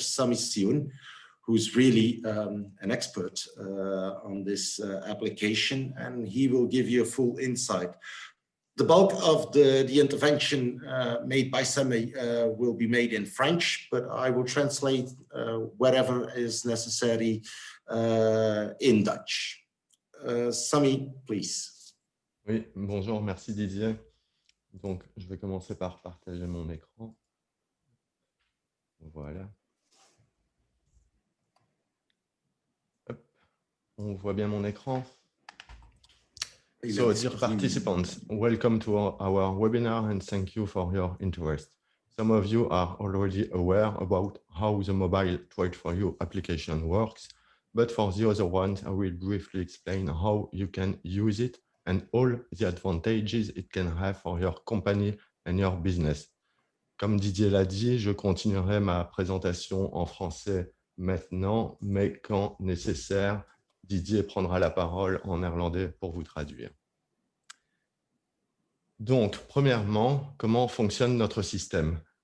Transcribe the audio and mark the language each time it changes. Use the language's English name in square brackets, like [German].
[English] Sami Sioun, who's really an expert on this application, and he will give you a full insight. The bulk of the intervention made by Sami will be made in French, but I will translate whatever is necessary in Dutch. Sami, please. [French] Oui, bonjour, merci Didier. Donc, je vais commencer par partager mon écran. Voilà. Hop. On voit bien mon écran. [English] So, dear participants, welcome to our webinar and thank you for your interest. Some of you are already aware about how the mobile Trade for You application works, but for the other ones, I will briefly explain how you can use it and all the advantages it can have for your company and your business. [French] Comme Didier l'a dit, je continuerai ma présentation en français maintenant, mais quand nécessaire, Didier prendra la parole en néerlandais pour vous traduire. Donc, premièrement, comment fonctionne notre système?